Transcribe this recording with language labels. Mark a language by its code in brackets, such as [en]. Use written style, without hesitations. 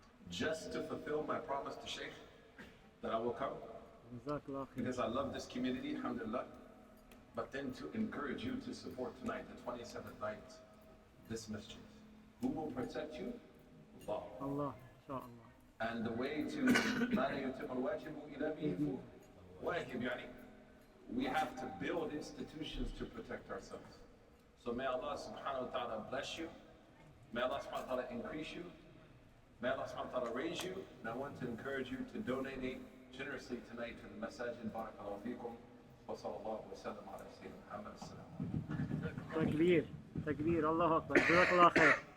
[en] Just to fulfill my promise to Sheikh that I will come. Because I love this community, alhamdulillah. But then to encourage you to support tonight, the 27th night, this masjid. Who will protect you? Allah. Allah, inshallah. And the way to [ar] لا يتم الواجب إلا به واجب يعني. [en] We have to build institutions to protect ourselves. So may Allah subhanahu wa ta'ala bless you. May Allah subhanahu wa ta'ala increase you. May Allah subhanahu wa ta'ala raise you. And I want to encourage you to donate generously tonight to the masajid. Barakallahu feekum. Wa sallallahu wa sallam ala Sayyidina Muhammad. [ar] تكبير تكبير الله أكبر جزاك الله خير